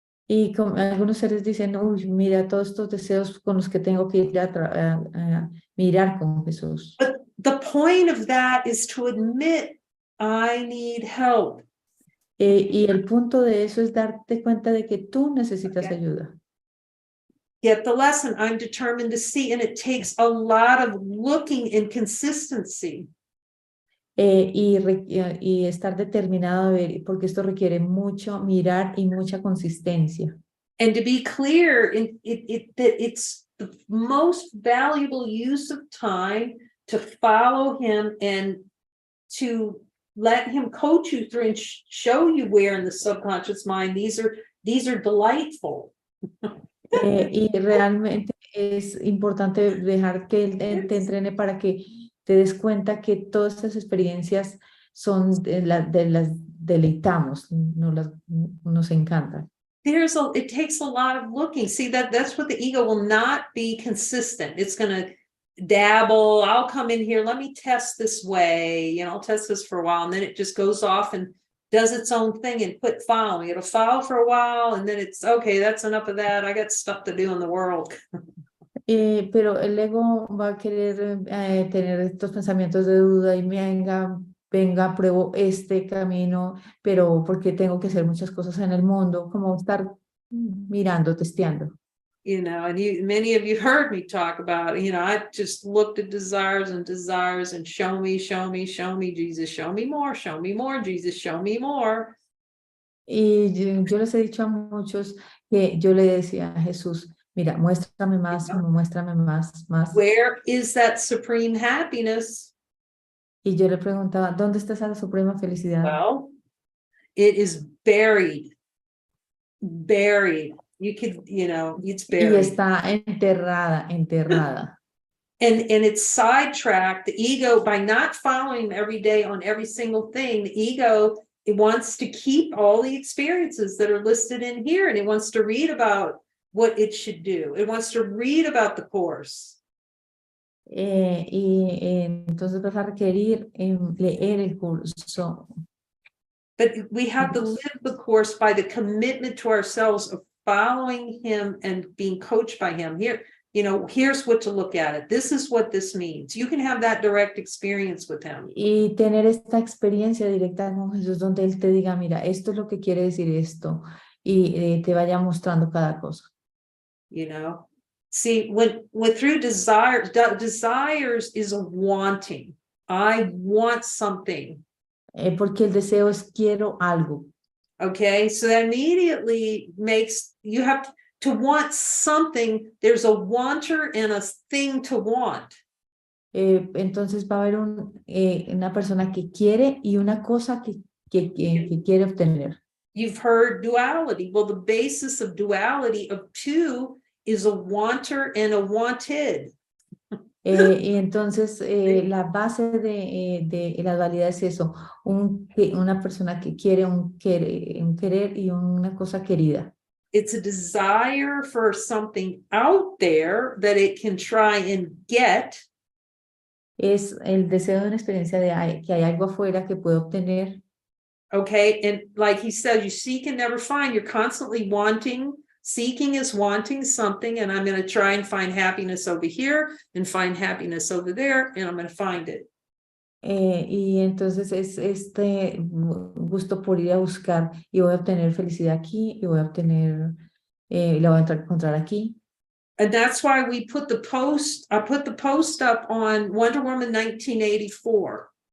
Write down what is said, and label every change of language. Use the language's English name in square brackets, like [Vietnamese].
[Spanish] Y algunos seres dicen, uy, mira todos estos deseos con los que tengo que ir a mirar con Jesús. [English] But the point of that is to admit, I need help. [Spanish] Y el punto de eso es darte cuenta de que tú necesitas ayuda. [English] Get the lesson. I'm determined to see, and it takes a lot of looking and consistency. [Spanish] Y estar determinado a ver, porque esto requiere mucho mirar y mucha consistencia. [English] And to be clear, that it's the most valuable use of time to follow him and to let him coach you through and show you where in the subconscious mind these are delightful. [Spanish] Y realmente es importante dejar que él te entrene para que te des cuenta que todas estas experiencias son de las deleitamos, nos encantan. [English] It takes a lot of looking. See, that's what the ego will not be consistent. It's going to dabble. I'll come in here. Let me test this way. I'll test this for a while. And then it just goes off and does its own thing and quit following. It'll follow for a while. And then it's okay. That's enough of that. I got stuff to do in the world. [Spanish] Pero el ego va a querer tener estos pensamientos de duda y venga, pruebo este camino, pero porque tengo que hacer muchas cosas en el mundo, como estar mirando, testeando. [English] And many of you heard me talk about, I just looked at desires and show me, Jesus, show me more, Jesus, show me more. [Spanish] Y yo les he dicho a muchos que yo le decía a Jesús, mira, muéstrame más, muéstrame más. [English] Where is that supreme happiness? [Spanish] Y yo le preguntaba, ¿dónde está esa suprema felicidad? [English] Well, it is buried. You could, it's [Spanish] Y [English] buried. [Spanish] está enterrada. [English] And it's sidetracked. The ego, by not following every day on every single thing, the ego, it wants to keep all the experiences that are listed in here, and it wants to read about what it should do. It wants to read about the course. [Spanish] Entonces vas a requerir leer el curso. [English] But we have to live the course by the commitment to ourselves of following him and being coached by him. Here's what to look at it. This is what this means. You can have that direct experience with him. [Spanish] Y tener esta experiencia directa con Jesús donde Él te diga, mira, esto es lo que quiere decir esto, y te vaya mostrando cada cosa. [English] See, when through desires is a wanting. I want something. [Spanish] Porque el deseo es quiero algo. [English] Okay, so that immediately makes you have to want something. There's a wanter and a thing to want. [Spanish] Entonces va a haber una persona que quiere y una cosa que quiere obtener. [English] You've heard duality. Well, the basis of duality of two is a wanter and a wanted. [Spanish] Y entonces la base de la dualidad es eso, una persona que quiere un querer y una cosa querida. [English] It's a desire for something out there that it can try and get. [Spanish] Es el deseo de una experiencia de que hay algo afuera que puede obtener. [English] Okay, and like he said, you seek and never find. You're constantly wanting. Seeking is wanting something, and I'm going to try and find happiness over here and find happiness over there, and I'm going to find it. [Spanish] Y entonces es este gusto por ir a buscar y voy a obtener felicidad aquí y voy a obtener, la voy a encontrar aquí. [English] And that's why I put the post up on Wonder Woman 1984.